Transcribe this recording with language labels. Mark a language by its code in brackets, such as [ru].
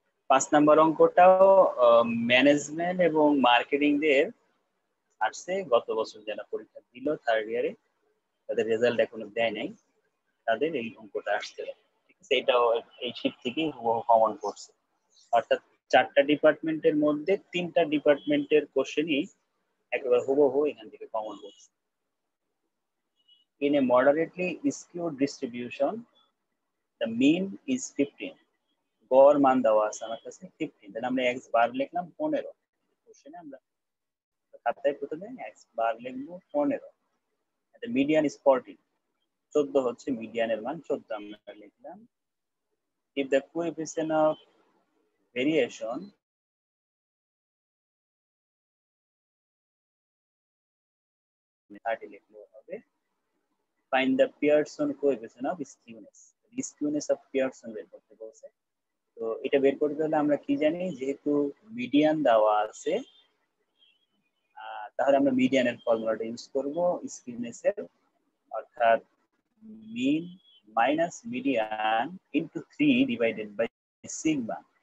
[bn] 5 number অঙ্কটাও management এবং marketing দের আসছে, গত বছর যারা পরীক্ষা দিল থার্ড ইয়ারে তাদের রেজাল্ট এখনো দেয় নাই, তাদের এই অঙ্কটা আসছে। ঠিক আছে, এটাও এই শীট থেকেই কমন করছে, অর্থাৎ 4টা ডিপার্টমেন্টের মধ্যে 3টা ডিপার্টমেন্টের কোশ্চেনই একেবারে হুবহু এখান থেকে কমন করছে। [en] In a moderately skewed distribution, the mean is 15. [bn] গড় মান দেওয়া আছে আমার কাছে 15, তাহলে আমরা x বার লিখলাম 15। কোশ্চেনে আমরা খাতায় প্রথমে x বার লিখবো 15। [en] the median is 14, [bn] 14 হচ্ছে মিডিয়ানের মান, 14 আমরা লিখলাম। [en] if the coefficient of variation [bn] লিখলেও হবে। [en] find the Pearson coefficient of skewness, skewness of Pearson [bn] বের করতে বলছে। তো এটা বের করতে হলে আমরা কি জানি, যেহেতু মিডিয়ান দেওয়া আছে তাহলে আমরা মিডিয়ানের ফর্মুলাটা ইউজ করব স্কিউনেস এর, অর্থাৎ মিন minus median into 3 divided by sigma.